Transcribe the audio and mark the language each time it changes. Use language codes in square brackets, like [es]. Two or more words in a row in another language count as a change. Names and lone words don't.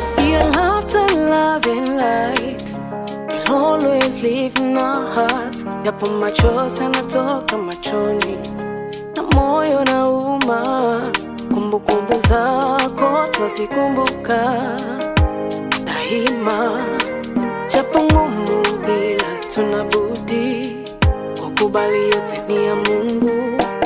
[en] Your laughter, love and light will always live in our hearts. [sw] Yapo machozi yanatoka machoni na moyo unauma. Kumbukumbu zako twazikumbuka daima. Japo ngumu bila tuna budi kukubali, yote ni ya Mungu.